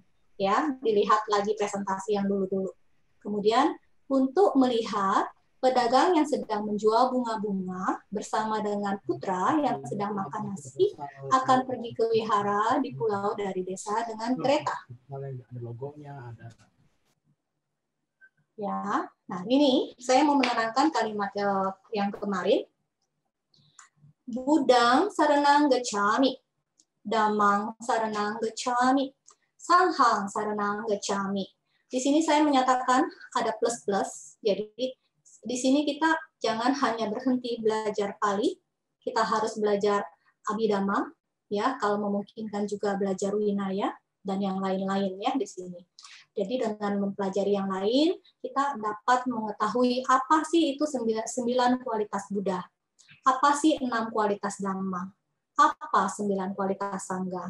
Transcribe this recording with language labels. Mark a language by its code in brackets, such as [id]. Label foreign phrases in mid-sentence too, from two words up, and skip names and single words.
[id] Ya, dilihat lagi presentasi yang dulu-dulu. Kemudian untuk melihat pedagang yang sedang menjual bunga-bunga bersama dengan putra yang sedang makan nasi akan pergi ke wihara di pulau dari desa dengan kereta. Ada logonya, ada. Ya, nah ini saya mau menerangkan kalimat yang kemarin. [pi] Budang saranang gacami, damang saranang gacami, sanghang saranang gacami. [id] Di sini saya menyatakan ada plus-plus. Jadi di sini kita jangan hanya berhenti belajar Pali, kita harus belajar Abhidhamma, ya, kalau memungkinkan juga belajar Winaya dan yang lain-lain ya di sini. Jadi dengan mempelajari yang lain, kita dapat mengetahui apa sih itu 9 kualitas Buddha, apa sih 6 kualitas Dhamma, apa 9 kualitas Sangha.